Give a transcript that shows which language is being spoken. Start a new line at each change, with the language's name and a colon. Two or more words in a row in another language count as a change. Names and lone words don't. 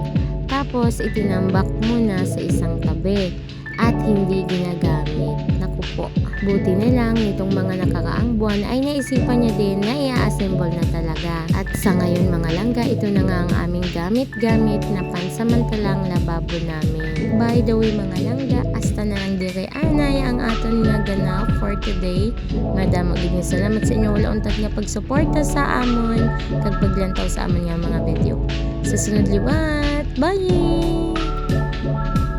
Filipino: Tapos itinambak muna sa isang tabi at hindi ginagamit. Naku po, buti na lang nitong mga nakaraang buwan ay naisipan niya din na i-assemble na talaga. At sa ngayon mga langga, ito na nga ang aming gamit-gamit na pansamantalang lababo namin.
English: By the way
Hiligaynon: mga langga, hasta na lang dire anay ang aton nga ganap
English: for today.
Hiligaynon: Madam, magiging salamat sa inyo wala untat nga pagsuporta sa amon kag paglantaw sa amon nga mga video. Sa sunod liwat, bye!